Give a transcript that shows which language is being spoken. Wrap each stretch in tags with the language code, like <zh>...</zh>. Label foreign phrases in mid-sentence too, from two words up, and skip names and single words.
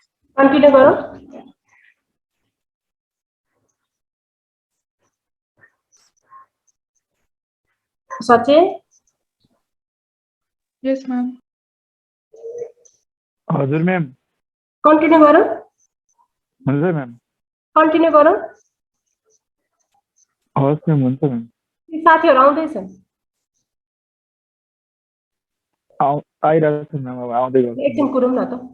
<hi>कंटिन्यू करो। सचिन।</hi> <en>yes ma'am.</en> <ne>हजुर मैम।</ne> <hi>कंटिन्यू करो।</hi> <ne>हजुर मैम।</ne> <hi>कंटिन्यू करो।</hi> <ne>हवस् मैम, हुन्छ मैम। साथीहरु आउँदैछन्। आइरहेको छ मैम, अब आउँदै गर्छ। एकछिन कुरौँ न त।</ne>